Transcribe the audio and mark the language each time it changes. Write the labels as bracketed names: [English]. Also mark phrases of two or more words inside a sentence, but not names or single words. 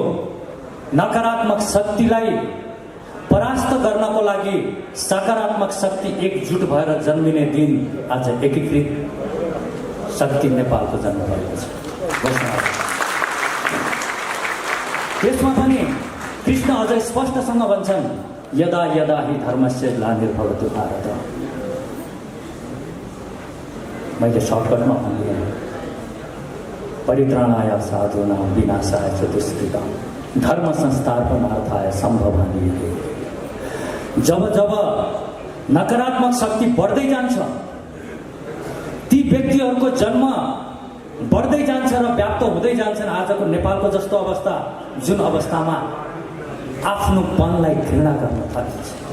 [Nepali] नकारात्मक शक्तिलाई परास्त गर्नको लागि सकारात्मक शक्ति एकजुट भएर जन्मिने दिन आज एकीकृत शक्ति नेपालको जन्म भएको छ। त्यसमा पनि कृष्ण अझ स्पष्टसँग भन्छन्, [Sanskrit] यदा यदा हि धर्मस्य ग्लानिर्भवति भारत। [Nepali] मैले सर्टकटमा भनिदिएँ, [Sanskrit] परित्राणाय साधूनां विनाशाय च दुष्कृतां धर्म संस्थापनार्थाय सम्भवामि युगे। [Nepali] जब जब नकारात्मक शक्ति बढ्दै जान्छ, ती व्यक्तिहरूको जन्म बढ्दै जान्छ र व्याप्त हुँदै जान्छन्। आजको नेपालको जस्तो अवस्था, जुन अवस्थामा आफ्नो पनलाई घृणा गर्न थालिन्छ।